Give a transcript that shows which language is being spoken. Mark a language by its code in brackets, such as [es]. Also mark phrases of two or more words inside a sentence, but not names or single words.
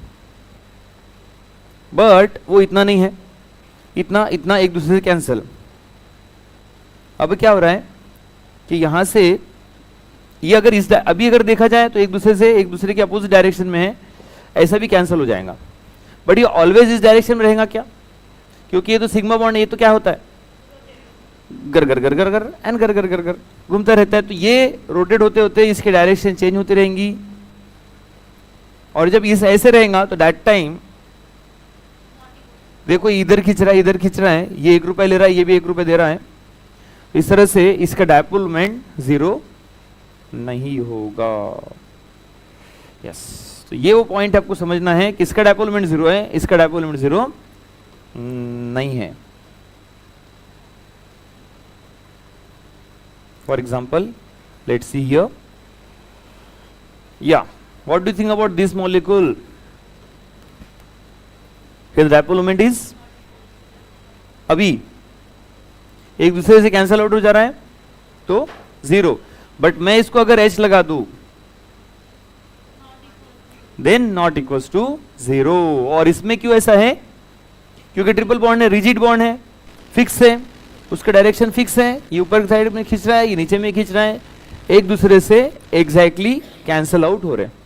[hi] बट वो इतना नहीं है, इतना इतना एक दूसरे से कैंसिल। अब क्या हो रहा है कि यहां से ये अगर इस अभी अगर देखा जाए तो एक दूसरे के [en] opposite direction [hi] में है, ऐसा भी कैंसिल हो जाएगा। बट ये ऑलवेज इस डायरेक्शन में रहेगा क्या, क्योंकि ये तो [en] sigma bond [hi] है, ये तो क्या होता है गर गर गर गर गर एंड गर गर गर गर घूमता रहता है, तो ये रोटेट होते होते इसके डायरेक्शन चेंज होती रहेंगी। और जब इस ऐसे रहेगा तो [en] that time [hi] देखो इधर खींच रहा है, इधर खींच रहा है, ये 1 रुपया ले रहा है, ये भी 1 रुपया दे रहा है, इस तरह से इसका [en] dipole moment [hi] जीरो नहीं होगा। यस, तो ये वो पॉइंट आपको समझना है कि इसका [en] dipole moment [hi] जीरो है, इसका [en] dipole moment [hi] जीरो नहीं है। [en] For example let's see here, ya what do you think about this molecule? His dipole moment is [hi] अभी एक दूसरे से [en] cancel out [hi] हो जा रहा है तो जीरो। बट मैं इसको अगर H लगा दूं [en] then not equals to zero. [hi] और इसमें क्यों ऐसा है, क्योंकि [en] triple bond [hi] है, [en] rigid bond [hi] है, फिक्स है, उसका डायरेक्शन फिक्स है, ये ऊपर की साइड में खींच रहा है, ये नीचे में खींच रहा है, एक दूसरे से [en] exactly cancel out [hi] हो रहे हैं।